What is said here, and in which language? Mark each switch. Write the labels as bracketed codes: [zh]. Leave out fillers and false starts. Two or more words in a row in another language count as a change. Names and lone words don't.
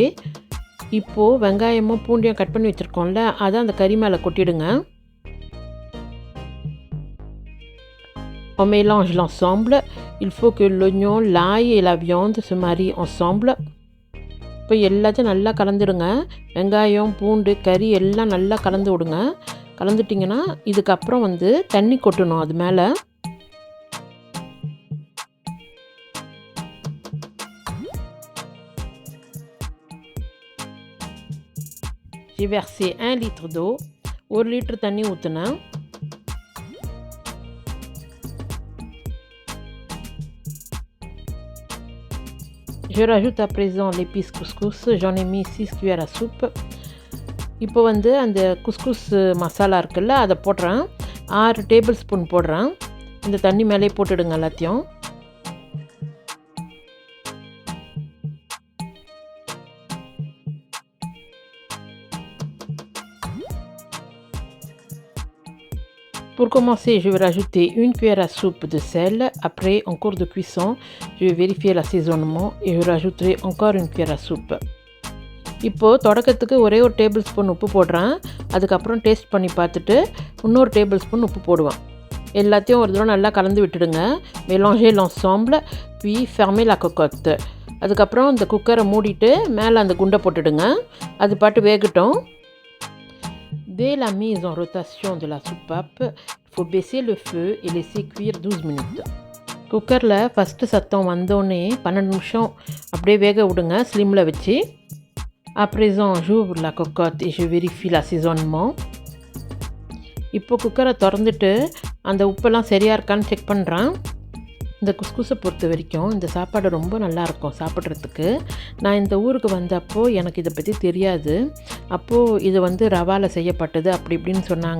[ta] இப்போது வெங்காயமும் பூண்டையும் கட் பண்ணி வச்சுருக்கோம்ல அதை அந்த கறி மேலே கொட்டிடுங்க. [fr] On mélange l'ensemble. Il faut que l'oignon, l'ail et la viande se marient ensemble. [ta] இப்போ எல்லாத்தையும் நல்லா கலந்துடுங்க. வெங்காயம் பூண்டு கறி எல்லாம் நல்லா கலந்து விடுங்க. கலந்துட்டிங்கன்னா இதுக்கப்புறம் வந்து தண்ணி கொட்டணும் அது மேலே. [fr] J'ai versé 1 litre d'eau. [ta] 1 litre தண்ணி ஊற்றினேன். [fr] Je rajoute à présent l'épice couscous. J'en ai mis 6 cuillères à soupe. [ta] இப்போ வந்து அந்த குஸ்குஸ் மசாலா இருக்குல்ல அதை போடுறேன். 6 [en] table spoon [ta] போடுறேன். இந்த தண்ணி மேலே போட்டுடுங்க எல்லாத்தையும். [fr] Pour commencer, je vais rajouter 1 cuillère à soupe de sel. Après, en cours de cuisson, je vais vérifier l'assaisonnement et je rajouterai encore 1 cuillère à soupe. [ta] இப்போது தொடக்கத்துக்கு ஒரே ஒரு [en] table spoon [ta] உப்பு போடுறேன். அதுக்கப்புறம் டேஸ்ட் பண்ணி பார்த்துட்டு இன்னொரு [en] table spoon [ta] உப்பு போடுவேன். எல்லாத்தையும் ஒரு தடவை நல்லா கலந்து விட்டுடுங்க. [fr] Mélanger l'ensemble, puis fermer la cocotte. [ta] அதுக்கப்புறம் இந்த குக்கரை மூடிட்டு மேலே அந்த குண்டை போட்டுடுங்க. அது பாட்டு வேகட்டும். [fr] Dès la mise en rotation de la soupape, il faut baisser le feu et laisser cuire 12 minutes. [ta] குக்கரில் ஃபஸ்ட்டு சத்தம் வந்தோடனே 12 நிமிஷம் அப்படியே வேக விடுங்க ஸ்லிம்மில் வச்சு. [fr] À présent, j'ouvre la cocotte et je vérifie l'assaisonnement. [ta] இப்போ குக்கரை திறந்துட்டு அந்த உப்பெல்லாம் சரியாக இருக்கான்னு செக் பண்ணுறேன். இந்த குஸ்குஸை பொறுத்த வரைக்கும் இந்த சாப்பாடு ரொம்ப நல்லாயிருக்கும் சாப்பிட்றதுக்கு. நான் இந்த ஊருக்கு வந்தப்போ எனக்கு இதை பற்றி தெரியாது. அப்போது இது வந்து ரவாவில் செய்யப்பட்டது அப்படி இப்படின்னு சொன்னாங்க.